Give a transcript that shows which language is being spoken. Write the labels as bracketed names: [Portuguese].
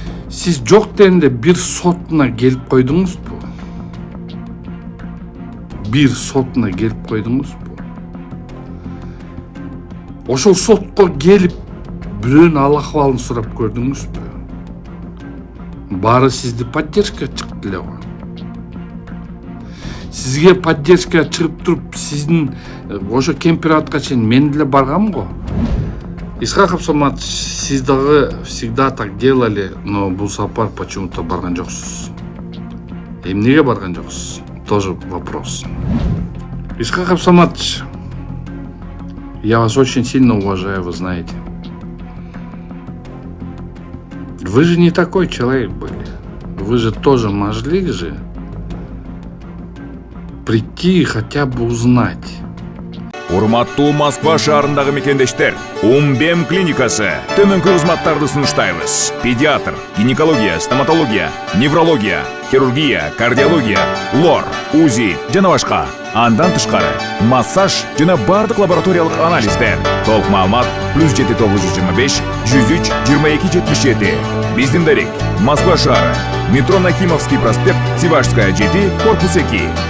[Kyrgyz] Сиз жок дегенде бир сотуна келип койдуңузбу? Бир сотуна келип койдуңузбу? Ошол сотко келип бирөөнүн ал акыбалын сурап көрдүңүзбү? Баары сизди поддержка чыкты эле го. Сизге поддержка чыгып туруп, сиздин ошо Кемпирабадка чейин мен деле баргам го. Исхак Абсаматович, сиз дагы [Russian] всегда так делали, но [Kyrgyz] бул сапар [Russian] почему-то [Kyrgyz] барган жоксуз. Эмнеге барган жоксуз? [Russian] Тоже вопрос. Исхак Абсаматович, я вас очень сильно уважаю, вы знаете. Вы же не такой человек были. Вы же тоже могли же прийти и хотя бы узнать. [Kyrgyz] Урматтуу Москва шаарындагы мекендештер, Умбем клиникасы төмөнкү кызматтарды сунуштайбыз. Педиатр, гинекология, стоматология, неврология, хирургия, кардиология, лор, УЗИ жана башка. Андан тышкары массаж жана бардык лабораториялык анализдер. Толук маалымат +7 925 103 22 77. Биздин дарек Москва шаары, метро Нахимовский проспект, Сивашская 7, корпус 2.